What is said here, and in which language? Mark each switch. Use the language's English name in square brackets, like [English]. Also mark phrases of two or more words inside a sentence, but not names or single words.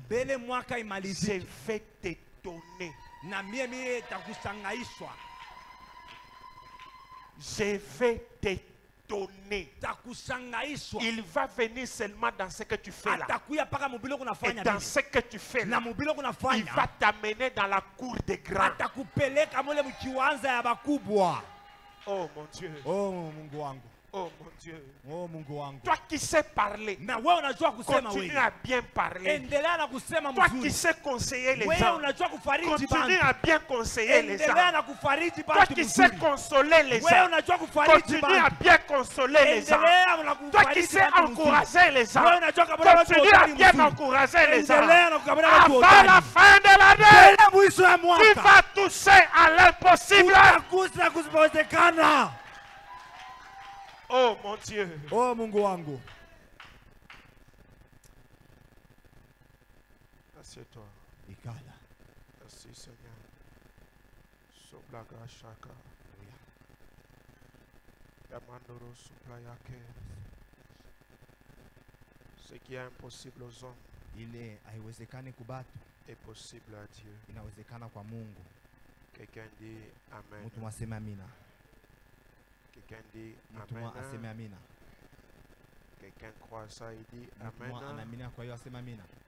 [French] Je vais t'étonner. Je vais t'étonner. Il va venir seulement dans ce que tu fais là. Et dans ce que tu fais là, il va t'amener dans la cour des grands. Oh mon Dieu. [Swahili] Oh Mungu wangu. [French] Oh mon Dieu. [Swahili] Oh Mungu wangu. [French] Toi qui sais parler, continue à bien parler. Toi qui sais conseiller les gens, continue à bien conseiller les gens. Toi qui sais consoler les gens, continue à bien consoler les gens. Toi qui sais encourager les gens, continue à bien encourager les gens. Avant la fin de l'année, tu vas toucher à l'impossible. Oh mon Dieu. [Swahili] Oh Mungu wangu. [French] Assieds-toi. [Swahili] Ikala. [French] Merci Seigneur. Soblaga shaka. Yamandoro suplayake. Ce qui est impossible aux hommes est possible à Dieu. Quelqu'un dit Amen. Quelqu'un dit Amen. Quelqu'un croit ça, il dit Amen.